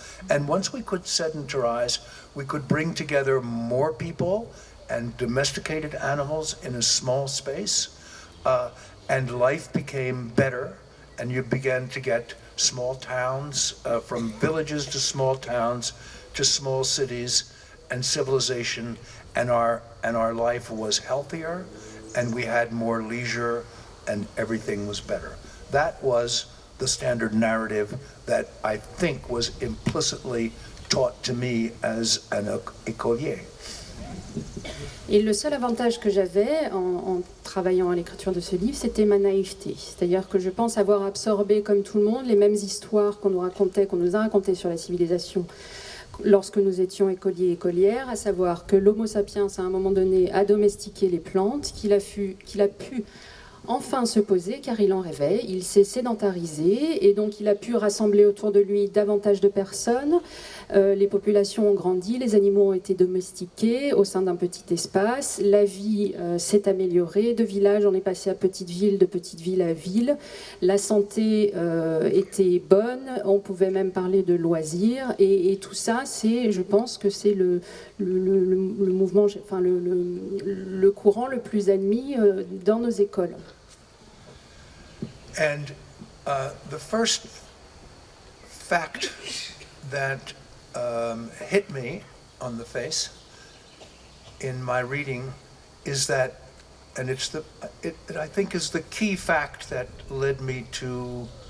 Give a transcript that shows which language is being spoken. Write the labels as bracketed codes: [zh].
[en] And once we could sedentarize, we could bring together more people and domesticated animals in a small space, and life became better, and you began to get small towns, from villages to small towns to small cities, and civilization, and our life was healthier, and we had more leisure, and everything was better. That was the standard narrative that I think was implicitly taught to me as an écolier. [fr] Et le seul avantage que j'avais en travaillant à l'écriture de ce livre, c'était ma naïveté. C'est-à-dire que je pense avoir absorbé, comme tout le monde, les mêmes histoires qu'on nous a racontées sur la civilisation lorsque nous étions écoliers et écolières, à savoir que l'Homo sapiens, à un moment donné, a domestiqué les plantes, qu'il a pu enfin se poser, car il en rêvait, il s'est sédentarisé, et donc il a pu rassembler autour de lui davantage de personnes, les populations ont grandi, les animaux ont été domestiqués au sein d'un petit espace, la vie s'est améliorée, de village on est passé à petite ville, de petite ville à ville, la santé était bonne, on pouvait même parler de loisirs, et tout ça, je pense que c'est le mouvement, enfin le courant le plus admis dans nos écoles. [en] And the first fact that hit me on the face in my reading is that, and it I think is the key fact that led me to